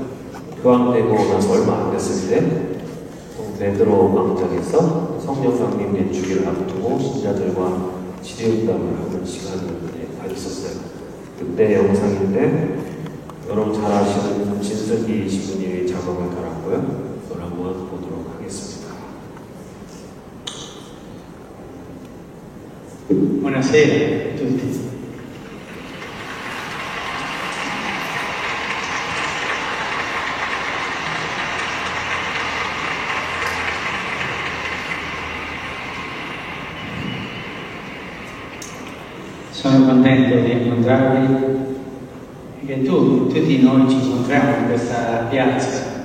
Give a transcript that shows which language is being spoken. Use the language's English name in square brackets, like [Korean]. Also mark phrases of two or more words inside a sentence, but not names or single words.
[Korean] 교황되고 나서 얼마 안 됐을 때 베드로 광장에서 성령 강림 연주기를 앞두고 신자들과 지뢰운동을 하는 시간을 가졌었어요. 그때 영상인데 여러분 잘 아시는 진석이 신부님이 작업을 달았고요. 그걸 한번 보도록 하겠습니다. [Italian] Buonasera a tutti. Sono contento di incontrarvi e che tutti noi ci incontriamo in questa piazza